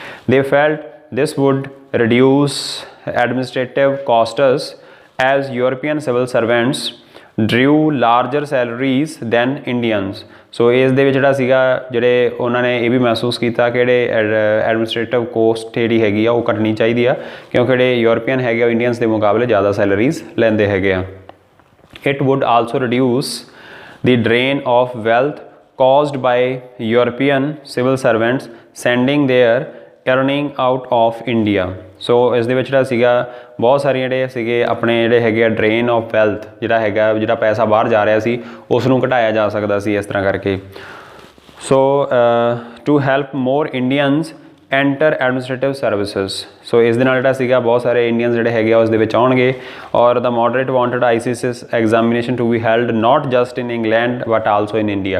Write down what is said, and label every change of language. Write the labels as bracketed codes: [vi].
[en] They felt this would reduce administrative costs as European civil servants drew larger salaries than Indians। [pa] ਸੋ ਇਸ ਦੇ ਵਿੱਚ ਜਿਹੜਾ ਸੀਗਾ ਜਿਹੜੇ ਉਹਨਾਂ ਨੇ ਇਹ ਵੀ ਮਹਿਸੂਸ ਕੀਤਾ ਕਿ ਜਿਹੜੇ ਐਡਮਿਨਿਸਟ੍ਰੇਟਿਵ ਕੋਸਟ ਜਿਹੜੀ ਹੈਗੀ ਆ ਉਹ ਘਟਣੀ ਚਾਹੀਦੀ ਆ, ਕਿਉਂਕਿ ਜਿਹੜੇ ਯੂਰਪੀਅਨ ਹੈਗੇ ਉਹ ਇੰਡੀਅਨਸ ਦੇ ਮੁਕਾਬਲੇ ਜ਼ਿਆਦਾ ਸੈਲਰੀਜ਼ ਲੈਂਦੇ ਹੈਗੇ ਆ। [en] It would also reduce the drain of wealth caused by European civil servants sending their earning out of India। [pa] ਸੋ ਇਸ ਦੇ ਵਿੱਚ ਜਿਹੜਾ ਸੀਗਾ ਬਹੁਤ ਸਾਰੀਆਂ ਜਿਹੜੇ ਸੀਗੇ ਆਪਣੇ ਜਿਹੜੇ ਹੈਗੇ ਆ ਡਰੇਨ ਆਫ ਵੈਲਥ ਜਿਹੜਾ ਹੈਗਾ ਜਿਹੜਾ ਪੈਸਾ ਬਾਹਰ ਜਾ ਰਿਹਾ ਸੀ ਉਸ ਨੂੰ ਘਟਾਇਆ ਜਾ ਸਕਦਾ ਸੀ ਇਸ ਤਰ੍ਹਾਂ ਕਰਕੇ। [en] So to help more Indians enter administrative services. [pa] ਸੋ ਇਸ ਦੇ ਨਾਲ ਜਿਹੜਾ ਸੀਗਾ ਬਹੁਤ ਸਾਰੇ ਇੰਡੀਅਨਸ ਜਿਹੜੇ ਹੈਗੇ ਆ ਉਸ ਦੇ ਵਿੱਚ ਆਉਣਗੇ। ਔਰ [en] The moderate wanted ICS examination to be held not just in England but also in India.